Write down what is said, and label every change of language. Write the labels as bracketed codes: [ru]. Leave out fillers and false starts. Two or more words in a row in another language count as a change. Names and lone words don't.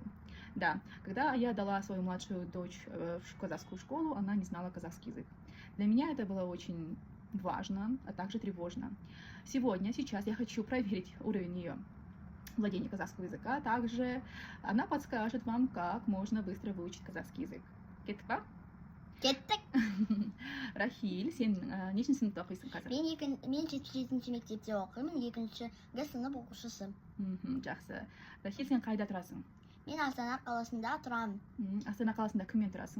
[ru] Да, когда я дала свою младшую дочь в казахскую школу, она не знала казахский язык. Для меня это было очень важно, а также тревожно. Сейчас я хочу проверить уровень ее владения казахского языка. Также она подскажет вам, как можно быстро выучить казахский язык. [kk] Кеттік па? Кеттік. Рахиль, сен нешінші сыныпта оқисың қазір? Мен 7-ші мектепте оқимын, 2-ші сынып оқушысы. Жақсы. Рахиль, сен қайда тұрасың? Мен Астана қаласында тұрамын. Астана қаласында кіммен тұрасың?